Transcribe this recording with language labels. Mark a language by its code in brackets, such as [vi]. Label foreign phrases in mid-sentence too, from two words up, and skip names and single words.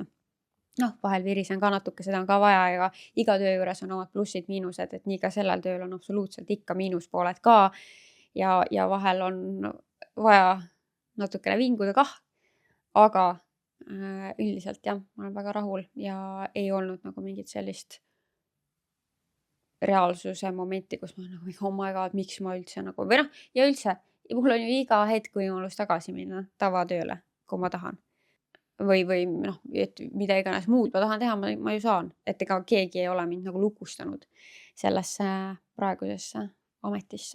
[et] Noh, vahel virisen ka natuke, seda on ka vaja ja iga töö juures on omad plussid, miinused, et nii ka sellel tööl on absoluutselt ikka miinuspooled ka ja vahel on vaja natukene vinguda kah, aga üldiselt jah, ma olen väga rahul ja ei olnud nagu mingit sellist reaalsuse momenti, kus ma nagu, [en] oh my god, [et] miks ma üldse nagu, või noh, ja üldse, mul on ju iga hetk võimalus tagasi minna tavatööle, kui ma tahan. Või noh, et mida iganes muud ma tahan teha, ma ju saan, et ega keegi ei ole mind nagu lukustanud sellesse praegusesse ametisse.